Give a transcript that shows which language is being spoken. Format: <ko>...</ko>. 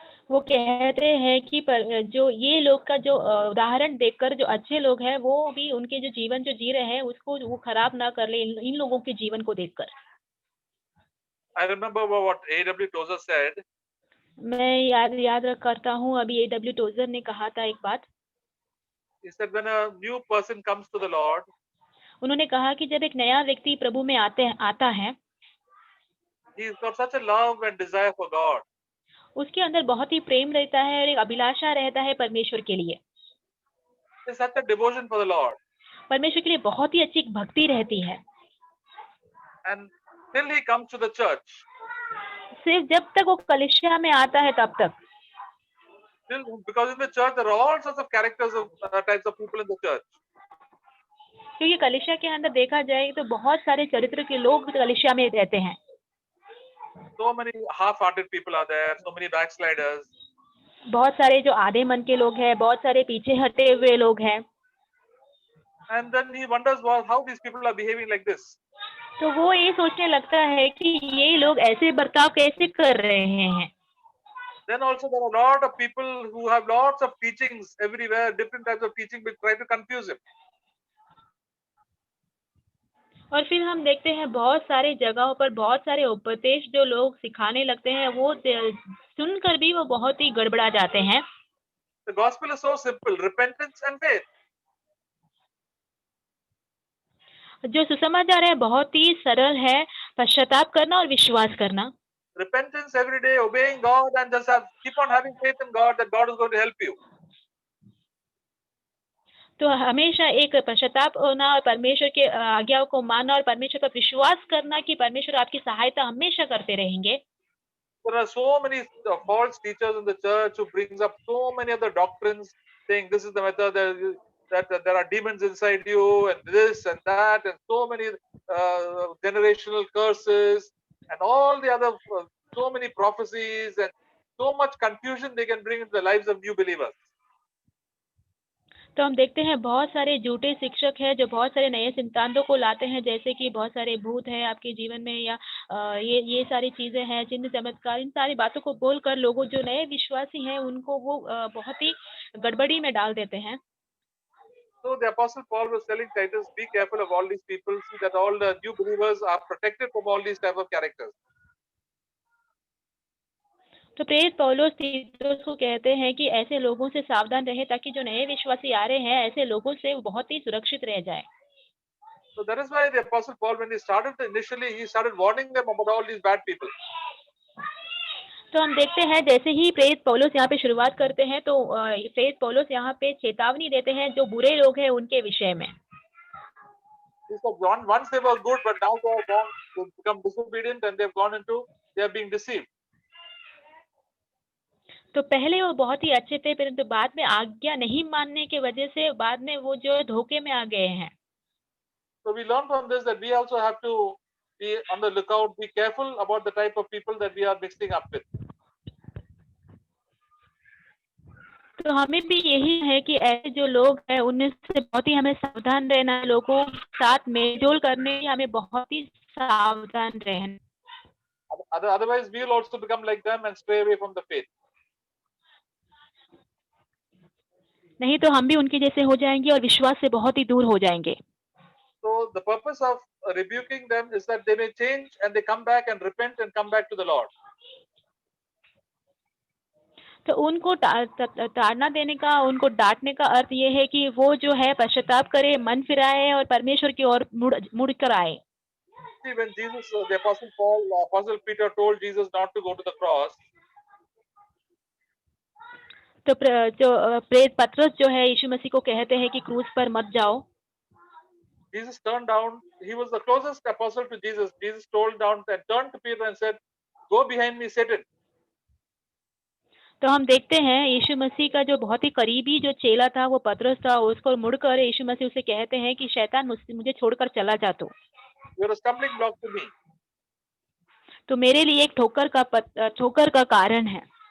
<hi>वो कहते हैं कि जो ये लोग का जो उदाहरण देखकर जो अच्छे लोग हैं वो भी उनके जो जीवन जो जी रहे हैं उसको वो खराब ना कर ले इन लोगों के जीवन को देखकर।</hi> <en>I remember what A.W. Tozer said.</en> <hi>मैं याद करता हूँ अभी A.W. टोजर ने कहा था एक बात।</hi> <en>He said when a new person comes to the Lord,</en> <hi>उन्होंने कहा कि जब एक नया व्यक्ति प्रभु में आता है,</hi> <en>he's got such a love and desire for God.</en> <hi>उसके अंदर बहुत ही प्रेम रहता है और एक अभिलाषा रहता है परमेश्वर के लिए।</hi> <en>There's such a devotion for the Lord.</en> <hi>परमेश्वर के लिए बहुत ही अच्छी भक्ति रहती है।</hi> <en>And till he comes to the church,</en> <hi>सिर्फ जब तक वो कलीसिया में आता है तब तक।</hi> <en>Because in the church there are all sorts of characters of types of people in the church.</en> <hi>क्योंकि कलीसिया के अंदर देखा जाए तो बहुत सारे चरित्र के लोग कलीसिया में रहते हैं।</hi> <en>So many half-hearted people are there, so many backsliders.</en> <hi>बहुत सारे जो आधे मन के लोग हैं, बहुत सारे पीछे हटे हुए लोग हैं।</hi> <en>And then he wonders how these people are behaving like this.</en> <hi>तो वो ये सोचने लगता है कि ये लोग ऐसे बर्ताव कैसे कर रहे हैं।</hi> <en>Then also there are a lot of people who have lots of teachings everywhere, different types of teaching, which try to confuse him.</en> <hi>और फिर हम देखते हैं बहुत सारे जगहों पर बहुत सारे उपदेश जो लोग सिखाने लगते हैं वो सुनकर भी वो बहुत ही गड़बड़ा जाते हैं।</hi> <en>The gospel is so simple: repentance and faith.</en> <hi>जो सुसमाचार है बहुत ही सरल है, पश्चाताप करना और विश्वास करना।</hi> <en>Repentance every day, obeying God, and just keep on having faith in God that God is going to help you.</en> <hi>तो हमेशा एक पश्चाताप होना और परमेश्वर के आज्ञाओं को मानना और परमेश्वर पर विश्वास करना कि परमेश्वर आपकी सहायता हमेशा करते रहेंगे।</hi> <en>There are so many false teachers in the church who brings up so many other doctrines, saying this is the method, that there are demons inside you, and this and that, and so many generational curses, and all the other so many prophecies, and so much confusion they can bring into the lives of new believers.</en> <hi>तो हम देखते हैं बहुत सारे झूठे शिक्षक हैं जो बहुत सारे नए सिद्धांतों को लाते हैं, जैसे कि बहुत सारे भूत हैं आपके जीवन में या ये सारी चीजें हैं, चिन्ह चमत्कार, इन सारी बातों को बोलकर लोगों जो नए विश्वासी हैं उनको वो बहुत ही गड़बड़ी में डाल देते हैं।</hi> <en>So the Apostle Paul was telling Titus, be careful of all these people, see that all the new believers are protected from all these type of characters.</en> <hi>तो प्रेरित पौलुस तीतुस को कहते हैं कि ऐसे लोगों से सावधान रहे ताकि जो नए विश्वासी आ रहे हैं ऐसे लोगों से बहुत ही सुरक्षित रह जाए।</hi> <en>So that is why the Apostle Paul, when he started initially, he started warning them about all these bad people.</en> <hi>तो हम देखते हैं जैसे ही प्रेरित पौलुस यहाँ पे शुरुआत करते हैं तो प्रेरित पौलुस यहाँ पे चेतावनी देते हैं जो बुरे लोग हैं उनके विषय में।</hi> <en>He said, once they were good, but now they have become disobedient and they have gone into, they are being deceived.</en> <hi>तो पहले वो बहुत ही अच्छे थे, परंतु बाद में आज्ञा नहीं मानने की वजह से बाद में वो जो धोखे में आ गए हैं।</hi> <en>So we learn from this that we also have to be on the lookout, be careful about the type of people that we are mixing up with.</en> <hi>तो हमें भी यही है कि ऐसे जो लोग हैं उनमें से बहुत ही हमें सावधान रहना, लोगों के साथ मेलजोल करने में हमें बहुत ही सावधान रहना।</hi> <en>Otherwise, we will also become like them and stray away from the faith.</en> <hi>नहीं तो हम भी उनके जैसे हो जाएंगे और विश्वास से बहुत ही दूर हो जाएंगे.</hi> <en>So the purpose of rebuking them is that they may change and they come back and repent and come back to the Lord.</en> <hi>तो उनको ताड़ना देने का, उनको डांटने का अर्थ ये है कि वो जो है पश्चाताप करे, मन फिराए और परमेश्वर की ओर मुड़ कर आए.</hi> <en>See, when Jesus, the Apostle Peter told Jesus not to go to the cross,</en> <hi>तो प्रेरित पतरस जो है यीशु मसीह को कहते हैं कि क्रूस पर मत जाओ.</hi> <en>Jesus turned down. He was the closest apostle to Jesus. Jesus turned to Peter and said, "Go behind me, Satan."</en> <hi>तो हम देखते हैं यीशु मसीह का जो बहुत ही करीबी जो चेला था वो पतरस था. उसको मुड़कर यीशु मसीह उसे कहते हैं कि शैतान मुझे छोड़कर चला जा.</hi> <en>You're a stumbling block to me.</en> <hi>तो मेरे लिए एक ठोकर का कारण है.</hi>